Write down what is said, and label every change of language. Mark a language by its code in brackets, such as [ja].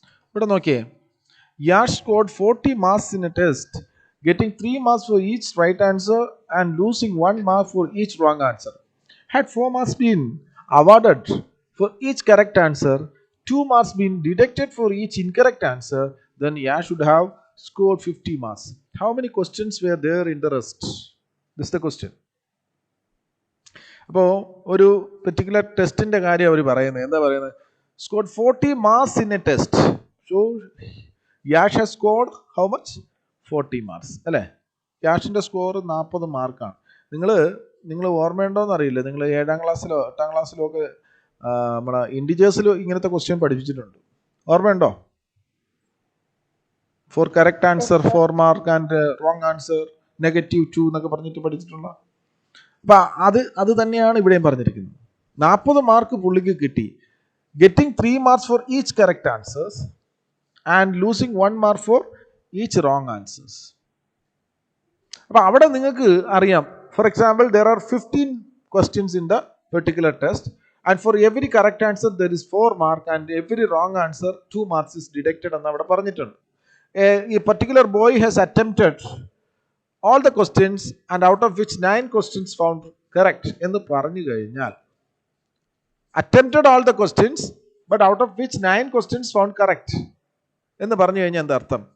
[ml] ഇവിടെ നോക്കിയേ, [en] Yash scored 40 marks in a test, getting 3 marks for each right answer and losing 1 mark for each wrong answer. Had 4 marks been awarded for each correct answer, 2 marks been deducted for each incorrect answer, then Yash should have scored 50 marks. How many questions were there in the rest? This is the question. [ml] അപ്പോൾ ഒരു particular ടെസ്റ്റിന്റെ കാര്യം അവർ പറയുന്നത് എന്താ പറയുന്നത്? [en] Scored 40 marks in a test. So Yash has scored how much? 40 marks അല്ലേ? [ml] യാഷിന്റെ score 40 മാർക്കാണ്. നിങ്ങൾ ഓർമ്മയുണ്ടോന്ന് അറിയില്ല, നിങ്ങൾ 7ാം ക്ലാസ്സിലോ 8ാം ക്ലാസ്സിലോ ഒക്കെ നമ്മുടെ ഇൻഡിജേഴ്സിലോ ഇങ്ങനത്തെ ക്വസ്റ്റ്യൻ പഠിപ്പിച്ചിട്ടുണ്ട്. ഓർമ്മയുണ്ടോ? [en] for correct answer 4 mark and wrong answer -2 [ml] എന്നൊക്കെ പറഞ്ഞിട്ട് പഠിച്ചിട്ടുള്ള. അപ്പൊ അത് തന്നെയാണ് ഇവിടെയും പറഞ്ഞിരിക്കുന്നത്. 40 മാർക്ക് പുള്ളിക്ക് കിട്ടി, [en] Getting 3 marks for each correct answers and losing 1 mark for each wrong answers. [ml] അപ്പൊ അവിടെ നിങ്ങൾക്ക് അറിയാം, [en] for example there are 15 questions in the particular test and for every correct answer there is 4 mark and every wrong answer 2 marks is deducted [ml] എന്ന് അവിടെ പറഞ്ഞിട്ടുണ്ട്. [en] ഈ particular boy has attempted all the questions and out of which 9 questions found correct [ml] എന്ന് പറഞ്ഞു കഴിഞ്ഞാൽ, [en] attempted all the questions but out of which 9 questions found correct [ml] എന്ന് പറഞ്ഞു കഴിഞ്ഞാൽ എന്താ അർത്ഥം?